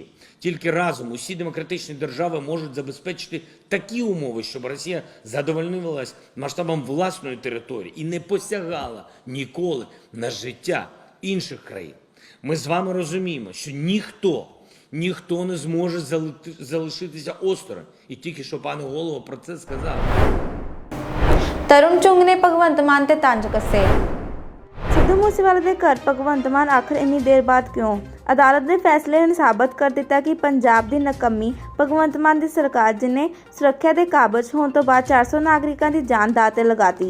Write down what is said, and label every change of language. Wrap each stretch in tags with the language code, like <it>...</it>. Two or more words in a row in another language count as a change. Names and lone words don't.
<uk>Тільки разом усі демократичні держави можуть забезпечити такі умови, щоб Росія задовольнилась масштабом власної території і не посягала ніколи на життя інших країн. Ми з вами розуміємо, що ніхто не зможе залишитися осторонь. І тільки що пане голово про це сказав.</uk> <pa>ਤਰੁਣ ਚੁੰਗ ਨੇ ਭਗਵੰਤ ਮਾਨ ਤੇ ਤੰਜ ਕੱਸੇ। ਸਿੱਧੂ ਮੂਸੇਵਾਲੇ ਦੇ ਘਰ ਭਗਵੰਤ ਮਾਨ ਆਖਰ ਇੰਨੀ ਦੇਰ ਬਾਅਦ ਕਿਉਂ? ਅਦਾਲਤ ਦੇ ਫੈਸਲੇ ਨੇ ਸਾਬਤ ਕਰ ਦਿੱਤਾ ਕਿ ਪੰਜਾਬ ਦੀ ਨਕੰਮੀ ਭਗਵੰਤ ਮਾਨ ਦੀ ਸਰਕਾਰ ਜਿਨੇ ਸੁਰੱਖਿਆ ਦੇ ਕਾਬਜ਼ ਹੋਣ ਤੋਂ ਬਾਅਦ 400 ਨਾਗਰਿਕਾਂ ਦੀ ਜਾਨ ਦਾਅ ਤੇ ਲਗਾਤੀ।</pa>